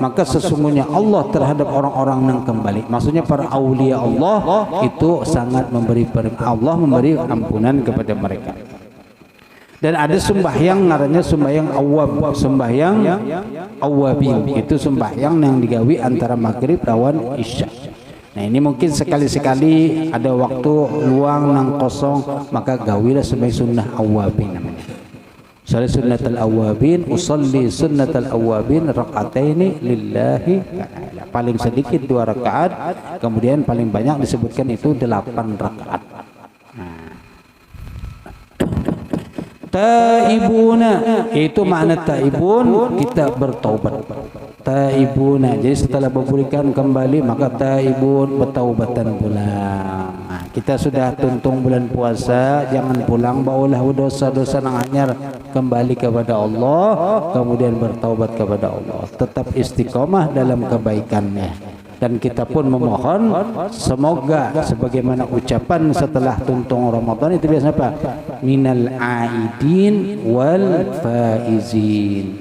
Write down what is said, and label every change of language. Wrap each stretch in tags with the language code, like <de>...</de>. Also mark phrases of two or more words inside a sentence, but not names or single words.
<id>Maka sesungguhnya Allah terhadap orang-orang yang kembali, maksudnya para aulia Allah, itu sangat memberi ampunan kepada mereka. Dan ada sembahyang ngarannya sembahyang awwab, sembahyang awwabin.</id> <bjn>Itu sembahyang yang digawi antara maghrib lawan isya. Nah ini mungkin sekali-sekali ada waktu luang nang kosong, maka gawilah sebagai sunnah awwabin namanya.</bjn> <ar>صل سنة الأوابين، أصلي سنة الأوابين ركعتين لله تعالى.</ar> <id>Paling sedikit 2 rakaat, kemudian paling banyak disebutkan itu 8 rakaat. Taibuna itu makna taibun, kita bertaubat. Taibuna, jadi setelah berpulihkan kembali maka taibun, bertaubatan pulang.</id> <bjn>Nah, kita sudah tuntung bulan puasa, jangan pulang baulah dosa-dosa yang anyar,</bjn> <id>kembali kepada Allah, kemudian bertaubat kepada Allah, tetap istiqomah dalam kebaikannya. Dan kita pun memohon semoga sebagaimana ucapan setelah tuntung Ramadan itu biasanya apa?</id> <ar>من العائدين والفائزين.</ar>